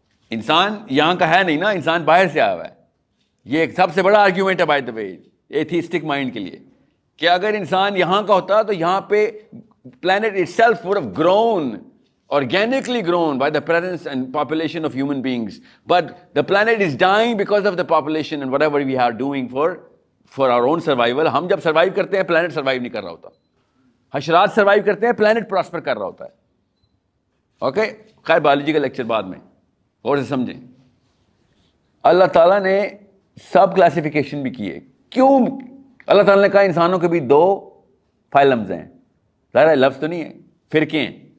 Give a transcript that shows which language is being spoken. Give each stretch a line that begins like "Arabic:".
Urdu: انسان یہاں کا ہے نہیں نا, انسان باہر سے آیا ہوا ہے. یہ ایک سب سے بڑا آرگیومنٹ ہے by the way atheistic mind کے لیے کہ اگر انسان یہاں کا ہوتا تو یہاں پہ
English: planet itself would have grown, organically grown by the presence and population of human beings. But the planet is dying because of the population and whatever we are doing for our own survival.
Urdu: ہم جب survive کرتے ہیں plant survive نہیں کر رہا ہوتا. حشرات survive کرتے ہیں, پلانٹ پراسپر کر رہا ہوتا ہے. اوکے, خیر بایولوجی کا لیکچر بعد میں, اور سے سمجھیں. اللہ تعالیٰ نے سب کلاسیفیکیشن بھی کی ہے. کیوں اللہ تعالیٰ نے کہا انسانوں کے بھی 2 فائلمز ہیں؟ ظاہر ہے لفظ تو نہیں ہے، فرقے ہیں.